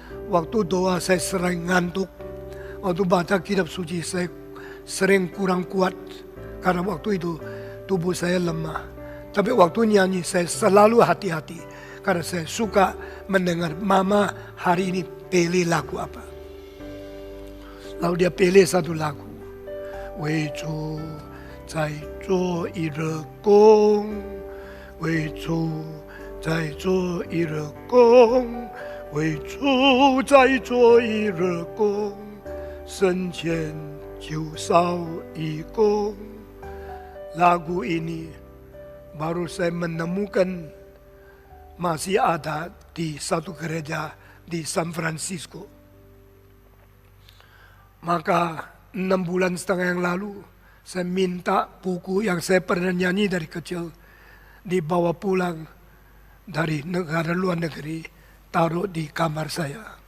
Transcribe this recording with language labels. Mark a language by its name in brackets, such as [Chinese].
[Indonesian] Waktu doa saya sering ngantuk. Waktu baca kitab suci saya sering kurang kuat. Karena waktu itu tubuh saya lemah. Tapi waktu nyanyi saya selalu hati-hati. Karena saya suka mendengar mama hari ini pilih lagu apa. Lalu dia pilih satu lagu. [Chinese] 为主在做一日工，为主在做一日工，为主在做一日工，生前就少一工。 [Indonesian] Lagu ini baru saya menemukan masih ada di satu gereja di San Francisco. Maka 6 bulan setengah yang lalu, saya minta buku yang saya pernah nyanyi dari kecil, dibawa pulang dari negara luar negeri, taruh di kamar saya.